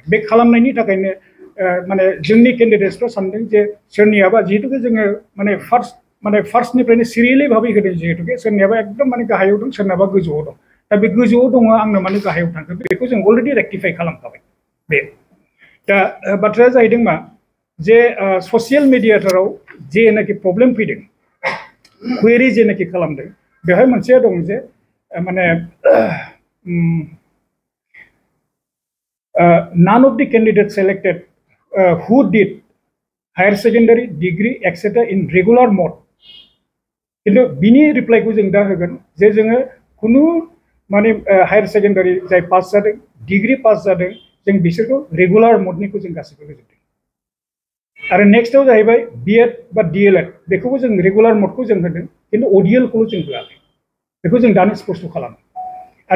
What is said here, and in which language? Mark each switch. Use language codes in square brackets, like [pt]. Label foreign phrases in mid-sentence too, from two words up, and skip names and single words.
[brx] बे खालामनायनि थाखायनो माने जोंनि केन्डिडेट्सफ्रा सानदों जे सोरनियाबा जिहेतुके जोङो माने फार्स्टनिफ्रायनो सिरियेलि भाबै होदों जिहेतुके सोरनियाबा एकदम माने गाहायाव दं सोरनाबा गोजौआव दं दा बे गोजौआव दङ आंनो माने गाहायाव थांखो बेखौ जों [en] already rectify [brx] खालामखाबाय बे दा बाथ्राया जाहैदों मा जे ससियेल मिडियाफोराव जेनाखि प्रब्लेम फैदों कुवेरि जेनाखि खालामदों बेवहाय मोनसेया दं जे माने [en] none of the candidates selected who did higher secondary degree etc in regular mode किन्तु [brx] बिनि रिप्लाइखौ जों दा होगोन जे जोङो खुनु माने [en] higher secondary [brx] जाय पास जादों [en] degree pass [brx] जादों जों बिसोरखौ रेगुलार मडनिखौ जों गासिबो होजोबदों आरो नेक्स्टआव जाहैबाय बिएड बा डिएलएड बेखौबो जों रेगुलार मडखौ जों होदों किन्तु अडिएलखौल' जों होआखै बेखौ जों दानो स्पष्ट खालामो आरो